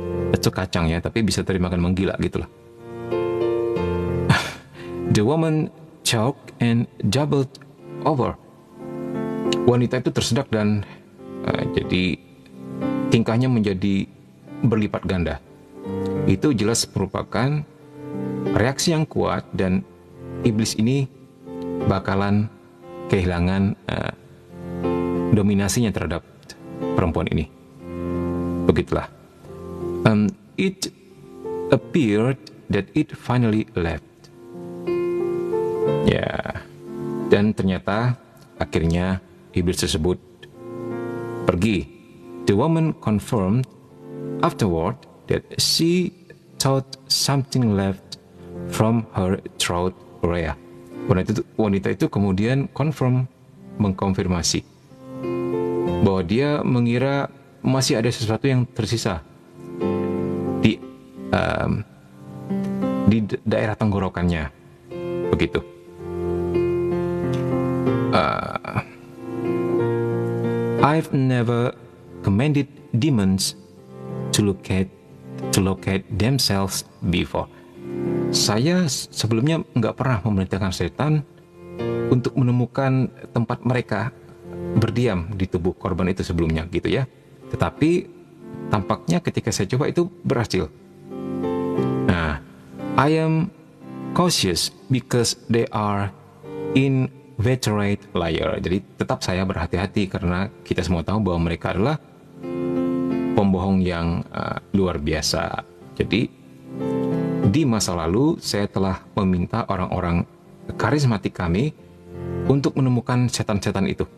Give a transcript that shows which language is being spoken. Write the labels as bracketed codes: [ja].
[id] Itu kacang ya, tapi bisa terjemahkan menggila gitulah. [en] The woman choked and doubled over. [id] Wanita itu tersedak dan jadi tingkahnya menjadi berlipat ganda. Itu jelas merupakan reaksi yang kuat, dan iblis ini bakalan kehilangan dominasinya terhadap perempuan ini. Begitulah. [en] It appeared that it finally left. [id] Ya, dan ternyata akhirnya iblis tersebut pergi. [en] The woman confirmed afterward that she thought something left from her throat area. [id] Wanita itu kemudian mengkonfirmasi bahwa dia mengira masih ada sesuatu yang tersisa di daerah tenggorokannya, begitu. [en] I've never commanded demons to locate themselves before. [id] Saya sebelumnya nggak pernah memerintahkan setan untuk menemukan tempat mereka berdiam di tubuh korban itu sebelumnya, gitu ya. Tetapi tampaknya ketika saya coba itu berhasil. [en] Nah, I am cautious because they are inveterate liar. [id] Jadi tetap saya berhati-hati karena kita semua tahu bahwa mereka adalah pembohong yang luar biasa. Jadi di masa lalu saya telah meminta orang-orang karismatik kami untuk menemukan setan-setan itu.